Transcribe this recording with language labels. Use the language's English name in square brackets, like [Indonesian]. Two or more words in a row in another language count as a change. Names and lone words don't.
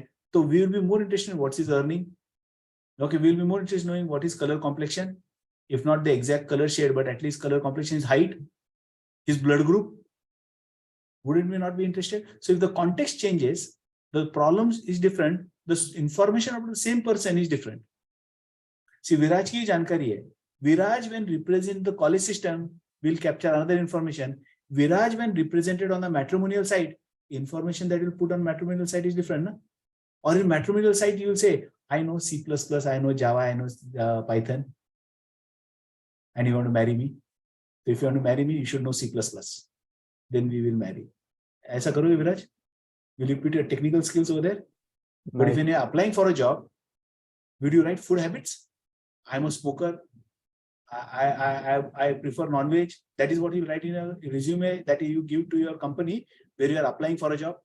[English] So we will be more interested in what's his earning. Okay, we will be more interested in knowing what is color complexion, if not the exact color shade, but at least color complexion, his height, his blood group. Wouldn't we not be interested? So if the context changes, the problems is different, the information about the same person is different. [Hindi] See, विराज की जानकारी है. [English] Viraj, when represent the college system, will capture another information. Viraj, when represented on the matrimonial site, information that will put on matrimonial site is different. [Hindi] Na? [English] Or in matrimonial site, you will say, I know C++, I know Java, I know Python. And you want to marry me? So if you want to marry me, you should know C++. Then we will marry. [Hindi] ऐसा करोगे, Viraj? [English] Will you put your technical skills over there? But if when you're applying for a job, would you write food habits? I'm a smoker. I prefer non-veg. That is what you write in a resume that you give to your company where you are applying for a job.